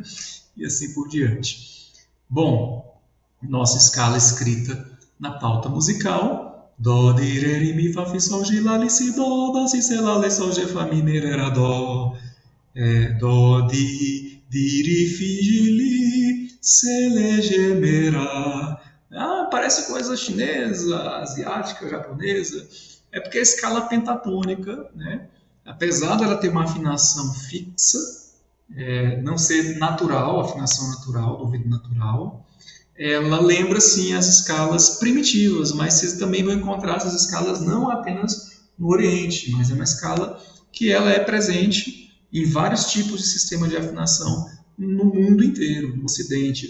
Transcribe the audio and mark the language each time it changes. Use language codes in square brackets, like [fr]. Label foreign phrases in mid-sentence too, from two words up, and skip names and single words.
[pt] E assim por diante. Bom, nossa escala escrita na pauta musical: Dó, Di, Ré, Ri, Mi, Fá, Fi, Sol, Gi, Lá, Li, Si, Dó. Dó, Si, Se, Lá, Lê, Sol, Gê, Fá, Mi, Ré, Rá, Dó. Dó, Di, Ri, Fi, Gi, Li, Se, Lê, Gê, Mi, Rá. Parece coisa chinesa, asiática, japonesa. É porque a escala pentatônica, né, apesar dela ter uma afinação fixa, não ser natural, afinação natural, do ouvido natural, ela lembra sim as escalas primitivas, mas vocês também vão encontrar essas escalas não apenas no Oriente, mas é uma escala que ela é presente em vários tipos de sistema de afinação no mundo inteiro, no Ocidente.